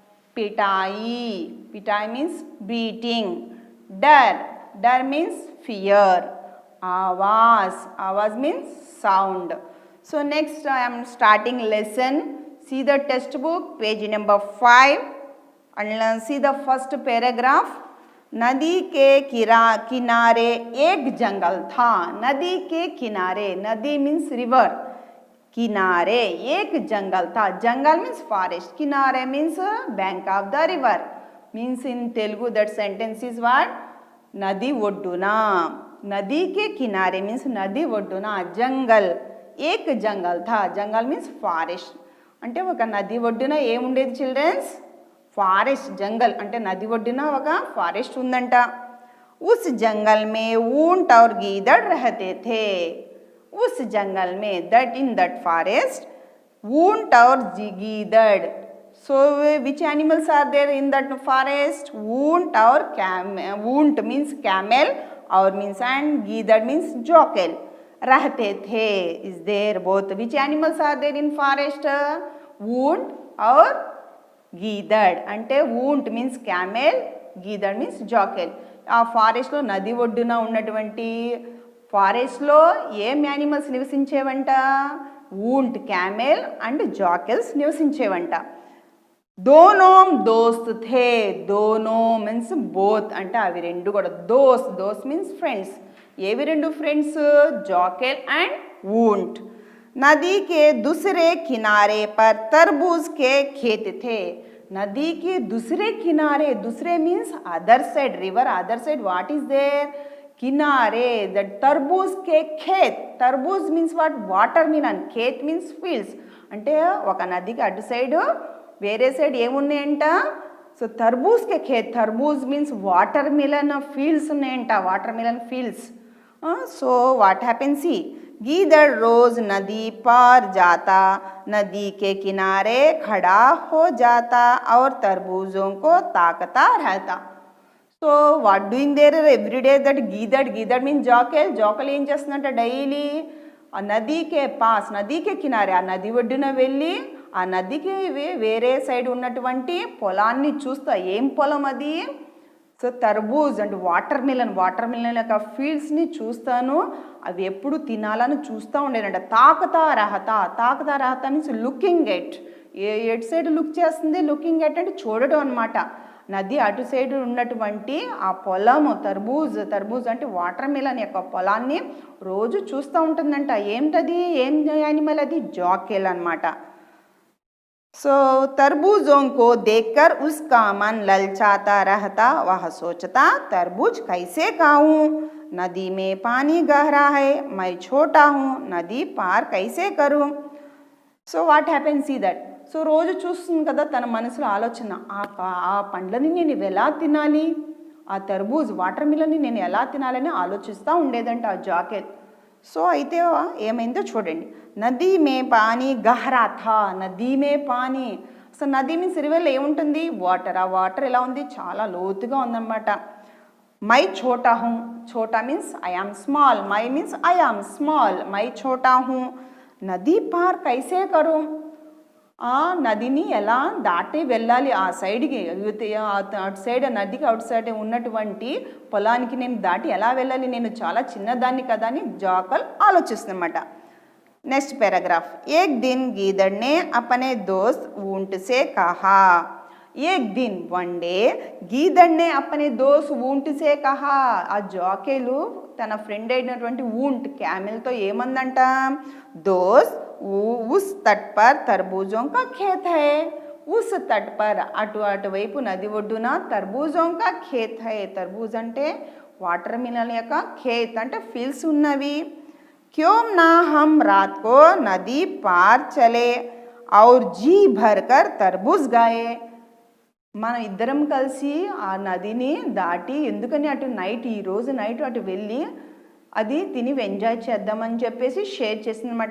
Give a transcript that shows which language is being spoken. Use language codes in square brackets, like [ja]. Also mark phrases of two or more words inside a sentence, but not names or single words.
[en] Pitai. Pitai means beating. Dar. Dar means fear. Avaz. Avaz means sound. So next I am starting lesson. See the textbook, page number 5 and see the first paragraph. [hi] नदी के किनारे एक जंगल था. नदी के किनारे, नदी [en] means river, [hi] किनारे एक जंगल था. [en] जंगल means forest, किनारे means bank of the river. means in Telugu that sentence is what? [hi] नदी ఒడ్డున. नदी के किनारे मीन्स नदी ఒడ్డున जंगल, एक जंगल था. [en] jungle means forest. [te] అంటే ఒక నది ఒడ్డున ఏముండేది చిల్డ్రన్స్? ఫారెస్ట్. జంగల్ అంటే నది ఒడ్డున ఒక ఫారెస్ట్ ఉందంట. [hi] उस जंगल में ऊंट और गीदड़ रहते थे. उस जंगल में, [en] that in that forest, [hi] ऊंट और गीदड़. [en] So which animals are there in that forest? [hi] ऊंट और [en] camel. ऊंट means camel, और means and गीदड़ means jockey. [hi] रहते थे [en] is there both. Which animals are there in forest? [hi] ऊंट और గీదడ్. [en] అంటే ऊंट means camel, గీదడ్ means jockey. [te] ఆ ఫారెస్ట్లో నది ఒడ్డున ఉన్నటువంటి ఫారెస్ట్లో ఏం యానిమల్స్ నివసించేవంట? ऊंट, camel [en] and jackals [te] నివసించేవంట. [hi] दोनों दोस्त थे. [te] దోనో [en] means both, [te] అంటే అవి రెండు కూడా. దోస్త్, దోస్త్ [en] means friends. [te] ఏవి రెండు ఫ్రెండ్స్? [en] jackal and ऊंट. [hi] नदी के दूसरे किनारे पर तरबूज के खेत थे. नदी के दूसरे किनारे, दूसरे [en] means other side, river other side. What is there? किनारे, द [hi] तरबूज के खेत. [en] तरबूज means what? water melon. ఖేత్ means fields. [te] అంటే ఒక నదికి అటు సైడ్ వేరే సైడ్ ఏమున్నాయంట? [hi] सो तरबूज के खेत. [te] తర్బూజ్ [en] means water melon fields [te] ఉన్నాయంట. [en] water melon fields. So what happen? [hi] सी गीदड़ रोज नदी पार जाता, नदी के किनारे खड़ा हो जाता और तरबूजों को ताकता रहता. [en] So what doing there every day that गीदड़. [te] గీదడ్ [en] means jackal. [te] జాకెల్ ఏం చేస్తుందంట? డైలీ ఆ [hi] नदी के पास, नदी के किनारे, [te] ఆ నది ఒడ్డున వెళ్ళి ఆ నదికి వేరే సైడ్ ఉన్నటువంటి పొలాన్ని చూస్తా. ఏం పొలం అది? సో తర్బూజ్ అంటే వాటర్ మిలన్. [en] water melon [te] యొక్క ఫీల్డ్స్ని చూస్తాను. అవి ఎప్పుడు తినాలని చూస్తూ ఉండేనంట. [hi] ताकता रहता. ताकता रहता [en] means looking at. [te] ఎటు సైడ్ లుక్ చేస్తుంది? [en] looking at [te] అంటే చూడడం అనమాట. నది అటు సైడ్ ఉన్నటువంటి ఆ పొలము తర్బూజ్. తర్బూజ్ అంటే [en] water melon [te] యొక్క పొలాన్ని రోజు చూస్తూ ఉంటుందంట. ఏంటది? ఏం యానిమల్ అది? జాకెల్ అనమాట. [hi] सो तरबूजों को देखकर उसका मन ललचाता रहता. वह सोचता तरबूज कैसे खाऊं. नदी में पानी गहरा है, मैं छोटा हूँ, नदी पार कैसे करूँ. [en] So what happens see that. [te] సో రోజు చూస్తుంది కదా తన మనసులో ఆలోచన, ఆ పండ్లని నేను ఎలా తినాలి, ఆ తర్బూజ్ వాటర్ మిలన్ని నేను ఎలా తినాలని ఆలోచిస్తూ ఉండేదంట ఆ జాకెల్. సో అయితే ఏమైందో చూడండి. [hi] नदी में पानी गहरा था, नदी में पानी. [te] సో నదీ మీన్స్ రివర్లో ఏముంటుంది, వాటర్. ఆ వాటర్ ఎలా ఉంది, చాలా లోతుగా ఉందన్నమాట. [hi] मैं छोटा हूँ, [en] ఛోటా మీన్స్ I am small, మై మీన్స్ I am small, [hi] मैं छोटा हूँ. नदी पार कैसे करूँ, [te] ఆ నదిని ఎలా దాటి వెళ్ళాలి ఆ సైడ్కి, అటు సైడ్ నదికి [en] out side [te] ఉన్నటువంటి పొలానికి నేను దాటి ఎలా వెళ్ళాలి, నేను చాలా చిన్నదాన్ని కదా అని జాకల్ ఆలోచిస్తుందన్నమాట. [en] next paragraph. [hi] एक दिन गीदड़ ने अपने दोस्त ऊंट से कहा. एक दिन [en] one day [hi] गीदड़ ने अपने दोस्त ऊंट से कहा. [te] ఆ జాకేలు తన ఫ్రెండ్ అయినటువంటి ऊंट క్యామెల్తో ఏమందంట, [hi] दोस्त उस तट पर तरबूजों का खेत है. उस तट पर [te] అటువైపు నది ఒడ్డున [hi] తర్బూజోं का खेत है. [te] తర్బూజ్ అంటే [en] water melon [te] యొక్క ఖేత్ అంటే ఫీల్డ్స్ ఉన్నవి. [hi] क्यों ना हम रात को नदी पार चले और जी भरकर तरबूज गाए. [te] మనం ఇద్దరం కలిసి ఆ నదిని దాటి ఎందుకని అటు నైట్, ఈరోజు నైట్ అటు వెళ్ళి అది తిని ఎంజాయ్ చేద్దామని చెప్పేసి షేర్ చేసిందనమాట.